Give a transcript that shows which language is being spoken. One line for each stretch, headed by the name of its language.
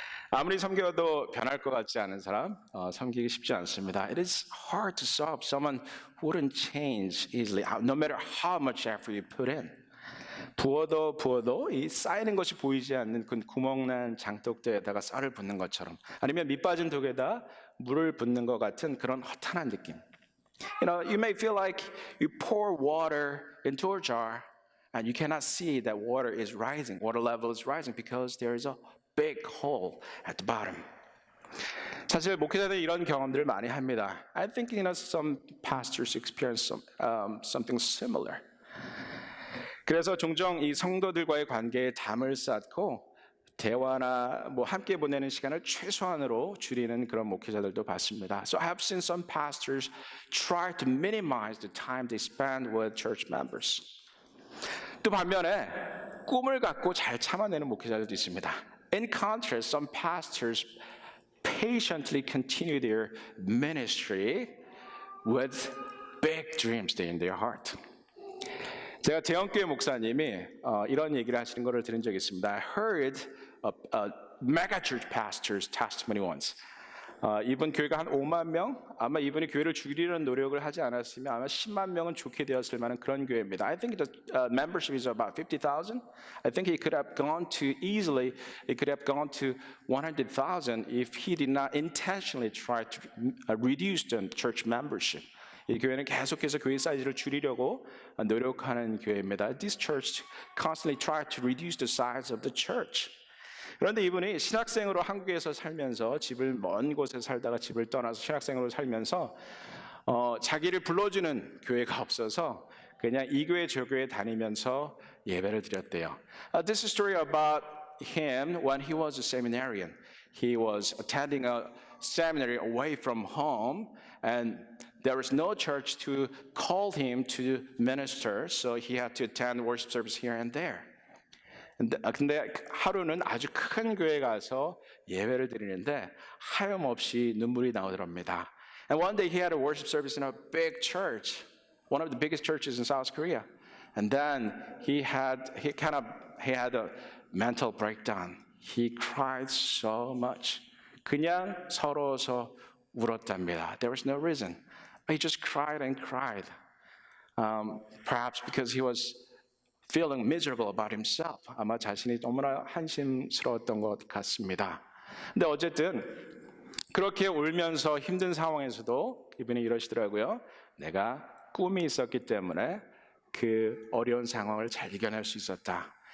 Korean: 아무리 섬겨도 변할 것 같지 않은 사람, 섬기기 쉽지 않습니다.
English: It is hard to solve someone who wouldn't change easily, no matter how much effort you put in.
Korean: 부어도 이 쌓이는 것이 보이지 않는 그 구멍난 장독대에다가 쌀을 붓는 것처럼, 아니면 밑 빠진 독에다 물을 붓는 것 같은 그런 허탄한 느낌.
English: You may feel like you pour water into a jar and you cannot see that water level is rising because there is a big hole at the bottom.
Korean: 사실 목회자들이 이런 경험들을 많이 합니다.
English: I think some pastors experience something similar.
Korean: 그래서 종종 이 성도들과의 관계에 담을 쌓고 대화나 함께 보내는 시간을 최소한으로 줄이는 그런 목회자들도 봤습니다.
English: So I have seen some pastors try to minimize the time they spend with church members.
Korean: 또 반면에 꿈을 갖고 잘 참아내는 목회자들도 있습니다.
English: In contrast, some pastors patiently continue their ministry with big dreams in their heart.
Korean: 제가 대형교회 목사님이 이런 얘기를 하시는 것을 들은 적이 있습니다.
English: I heard a mega church pastor's testimony once.
Korean: 이번 교회가 한 5만 명, 아마 이분이 교회를 줄이려는 노력을 하지 않았으면 아마 10만 명은 좋게 되었을 만한 그런 교회입니다.
English: I think the membership is about 50,000. I think it could have gone to easily, it could have gone to 100,000 if he did not intentionally try to reduce the church membership.
Korean: 이 교회는 계속해서 교회 사이즈를 줄이려고 노력하는 교회입니다.
English: This church constantly tried to reduce the size of the church.
Korean: 그런데 이분이 신학생으로 한국에서 살면서 집을 먼 곳에 살다가 집을 떠나서 신학생으로 살면서 자기를 불러주는 교회가 없어서 그냥 이 교회 저 교회 다니면서 예배를 드렸대요.
English: This is a story about him when he was a seminarian. He was attending a seminary away from home and there was no church to call him to minister, so he had to attend worship service here and there.
Korean: 근데 하루는 아주 큰 교회 가서 예배를 드리는데 하염없이 눈물이 나오더랍니다.
English: And one day he had a worship service in a big church, one of the biggest churches in South Korea. And then he had a mental breakdown. He cried so much.
Korean: 그냥 서러워서 울었답니다.
English: There was no reason. He just cried and cried. Perhaps because he was feeling miserable about himself.
Korean: 아마 자신이 너무나 한심스러웠던 것 같습니다. 근데 어쨌든 그렇게 울면서 힘든 상황에서도 이분이 이러시더라고요. 내가 꿈이 있었기 때문에 그 어려운 상황을 잘 이겨낼 수 있었다.